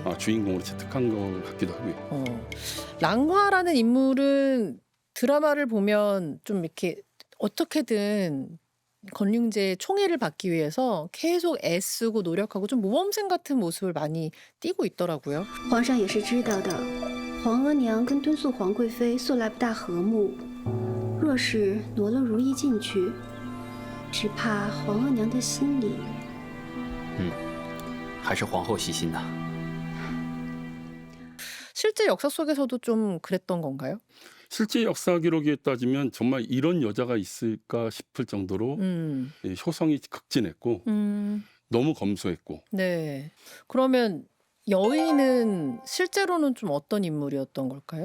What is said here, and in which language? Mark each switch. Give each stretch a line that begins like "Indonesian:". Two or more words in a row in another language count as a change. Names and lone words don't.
Korean: 주인공으로 채택한 것 같기도 하고요. 랑화라는 인물은 드라마를 보면 좀 이렇게 어떻게든 권륭제의 총애를 받기 위해서 계속 애쓰고 노력하고 좀 모범생 같은 모습을 많이 띠고 있더라고요.
Chinese: 皇上也是知道的，皇额娘跟敦肃皇贵妃素来不大和睦，若是挪了如意进去，只怕皇额娘的心里…… 还是皇后细心呐。
Korean: 실제 역사 속에서도 좀 그랬던 건가요? 실제 역사 기록에 따지면 정말 이런 여자가 있을까 싶을 정도로 효성이 극진했고 너무 검소했고. 네. 그러면 여의는 실제로는 좀 어떤 인물이었던 걸까요?